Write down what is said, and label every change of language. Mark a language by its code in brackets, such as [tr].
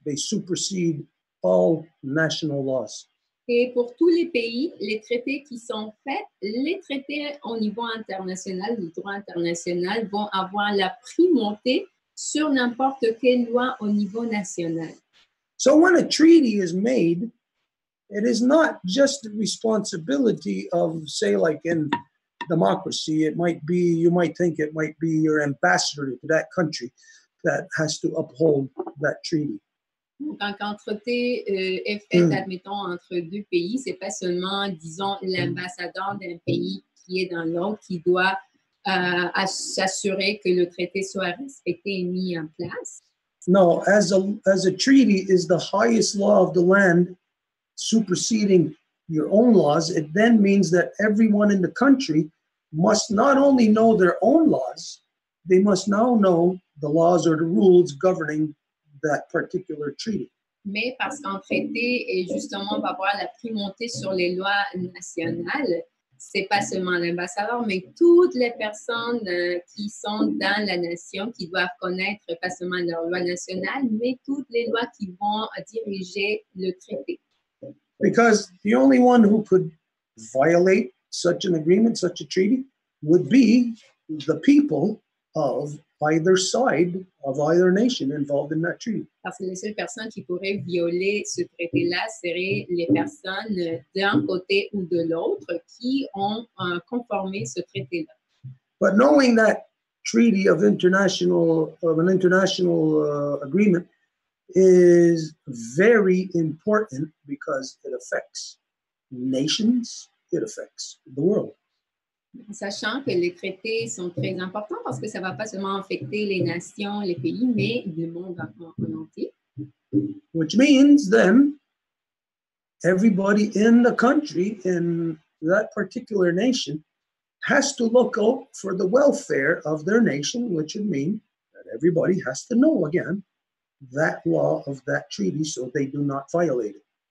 [en] They supersede all national laws. [fr] Et pour tous les pays, les traités qui sont faits, les traités au niveau international, le droit international, vont avoir la primauté sur n'importe quelle loi au niveau national. [en] So when a treaty is made, it is not just the responsibility of, say, like in democracy, it might be, you might think it might be your ambassador to that country that has to uphold that treaty. [fr] Quand un traité est fait, admettons, entre deux pays, c'est pas seulement, disons, l'ambassadeur d'un pays qui est dans l'autre qui doit s'assurer que le traité soit respecté et mis en place. [en] No, as a treaty is the highest law of the land, superseding your own laws, it then means that everyone in the country must not only know their own laws, they must now know the laws or the rules governing that particular treaty. [fr] Mais parce qu'un traité est justement va avoir la primauté sur les lois nationales, c'est pas seulement l'ambassadeur, mais toutes les personnes qui sont dans la nation qui doivent connaître pas seulement leurs lois nationales, mais toutes les lois qui vont diriger le traité. [en] Because the only one who could violate such an agreement, such a treaty, would be the people of either side of either nation involved in that treaty. [fr] Parce que les seules personnes qui pourraient violer ce traité-là seraient les personnes d'un côté ou de l'autre qui ont conformé ce traité-là. [en] But knowing that treaty of an international agreement is very important because it affects nations, it affects the world. [fr] Sachant que les traités sont très importants parce que ça ne va pas seulement affecter les nations, les pays, mais le monde en entier. [en] Which means then everybody in the country, in that particular nation, has to look out for the welfare of their nation, which would mean that everybody has to know again that law of that treaty so they do not violate it.